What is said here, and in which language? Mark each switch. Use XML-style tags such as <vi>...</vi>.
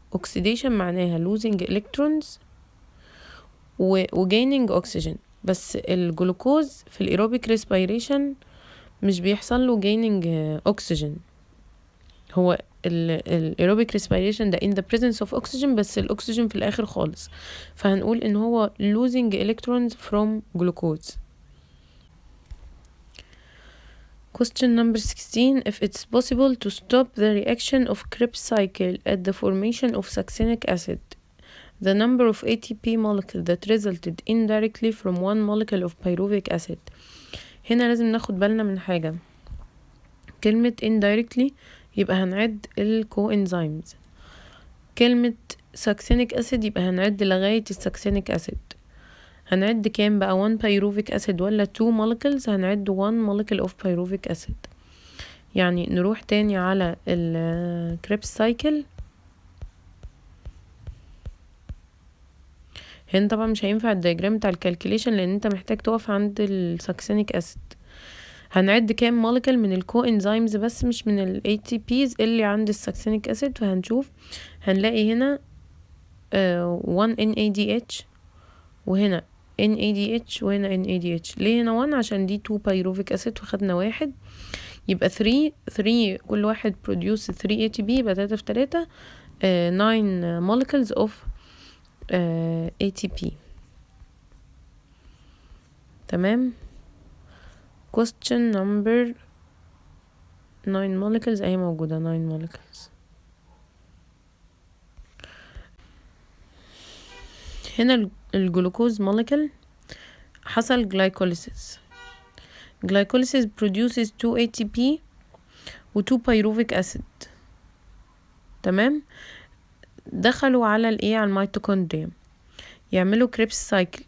<en>oxidation</en> <ar>معناها</ar> <en>losing electrons و gaining oxygen.</en> <ar>بس الجلوكوز في الايروبيك ريسبيريشن مش بيحصل له gaining oxygen. هو الايروبيك ريسبيريشن ده</ar> <en>in the presence of oxygen،</en> <ar>بس الاكسجين في الاخر خالص، فهنقول ان هو</ar> <en>losing electrons from glucose. Question number 16. If it's possible to stop the reaction of Krebs cycle at the formation of succinic acid, the number of ATP molecule that resulted indirectly from one molecule of pyruvic acid.</en> <ar>هنا لازم ناخد بالنا من حاجة. كلمة indirectly يبقى هنعد الكوإنزيمز. كلمة succinic acid يبقى هنعد لغاية الsuccinic acid. هنعد كام بقى؟ 1 pyruvic acid ولا 2 molecules؟ هنعد</ar> <en>1 molecule of pyruvic acid.</en> <ar>يعني نروح تاني على الكريبس سايكل. هنا طبعا مش هينفع الدياجرام بتاع الكالكوليشن لان انت محتاج تقف عند الساكسينيك اسيد. هنعد كام مولكيول من الكو انزيمز بس مش من ال ATPs اللي عند الساكسينيك اسيد. فهنشوف هنلاقي هنا 1 NADH وهنا NADH وهنا NADH. ليه هنا 1؟ عشان دي 2 pyruvic acid فخدنا 1، يبقى 3 كل واحد produce 3 ATP يبقى 3 في 3</ar> <en>9 molecules of ATP.</en> <ar>تمام.</ar> <en>question number 9 molecules</en> <ar>اهي موجودة</ar> <en>9 molecules.</en> <ar>هنا الجلوكوز molecule حصل glycolysis.</ar> <en>glycolysis produces 2 ATP و 2 pyruvic acid.</en> <ar>تمام. دخلوا على الايه، على الميتوكوندريا يعملوا كريبس سايكل.</ar>